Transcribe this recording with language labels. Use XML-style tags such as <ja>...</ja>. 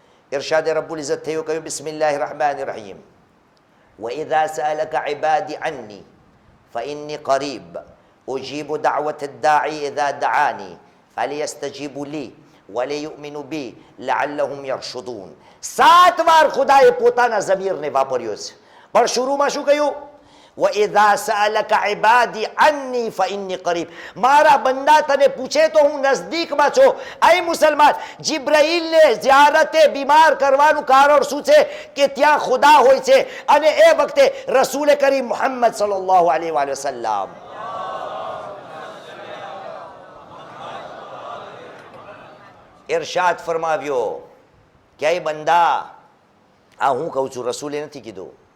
<gu>ઇરશાદે રબ્બુલ ઇઝ્ઝત થયો, કહ્યું બિસ્મિલ્લાહિર રહેમાનિર રહીમ,</gu> <ar>وَإِذَا سَأَلَكَ عِبَادِي عَنِّي فإني قريب أجيب دعوة الداعي إذا دعاني فليستجيبوا لي وليؤمنوا بي لعلهم يرشدون.</ar> <gu>7 વાર ખુદાએ પોતાના ઝમીરને વાપર્યો છે, પણ શરૂમાં શું કહ્યું?</gu> <ar>وإذا سألك عبادي عني فإني قريب.</ar> <gu>મારા બંદા તને પૂછે તો હું નજદીકમાં છું. અય મુસલમાન, જિબ્રાઈલને ઝિયારતે બીમાર કરવાનું કારણ શું છે? કે ત્યાં ખુદા હોય છે, અને એ વખતે રસૂલ કરીમ મુહમ્મદ સલ્લલ્લાહુ અલૈહિ વસલ્લમ ઇરશાદ ફરમાવ્યો કે અય બંદા, આ હું કહું છું, રસૂલે નથી કીધું.</gu>